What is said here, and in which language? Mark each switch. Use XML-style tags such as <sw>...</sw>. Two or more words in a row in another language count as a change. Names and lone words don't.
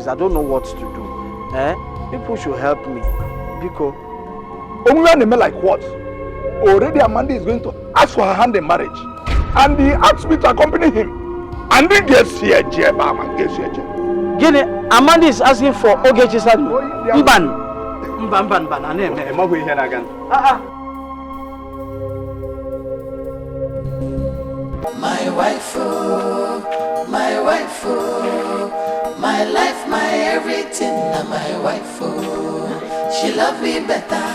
<en>I don't know what to do. People should help me. Because like what? Already Amanda is going to ask for her hand in marriage. And he asked me to accompany him. And he gets here, Gini, Amanda is asking for Ogechi's hand. Mban. My wife, my wife, my life, my everything, my wife, she love me better.</en>